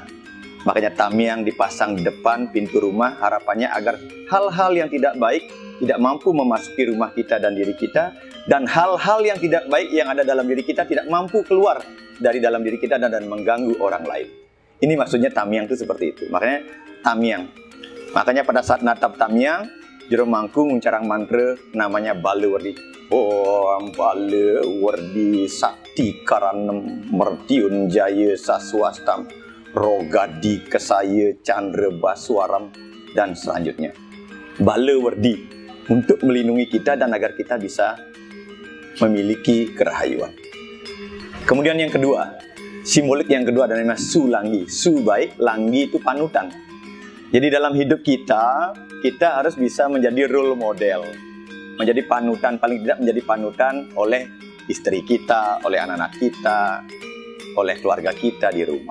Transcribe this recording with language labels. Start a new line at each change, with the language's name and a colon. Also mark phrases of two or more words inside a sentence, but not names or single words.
Indonesian: Makanya Tamyang dipasang di depan pintu rumah, harapannya agar hal-hal yang tidak baik tidak mampu memasuki rumah kita dan diri kita, dan hal-hal yang tidak baik yang ada dalam diri kita tidak mampu keluar dari dalam diri kita dan mengganggu orang lain. Ini maksudnya Tamyang itu seperti itu. Makanya Tamyang. Makanya pada saat natap Tamyang, Jero Mangku mencarang mantra namanya Balawardi.
Sanskrit: Om Balawardi Sakti Karanam Mertiun Jaya Saswastam Rogadi Kesaya Chandra Baswaram
Indonesian: dan selanjutnya. Balawardi untuk melindungi kita dan agar kita bisa memiliki kerahayuan. Kemudian yang kedua, simbolik yang kedua adalah namanya Sulanggi. Su baik, langgi itu panutan. Jadi dalam hidup kita harus bisa menjadi
English: role model,
Indonesian: menjadi panutan, paling tidak menjadi panutan oleh istri kita, oleh anak-anak kita, oleh keluarga kita di rumah.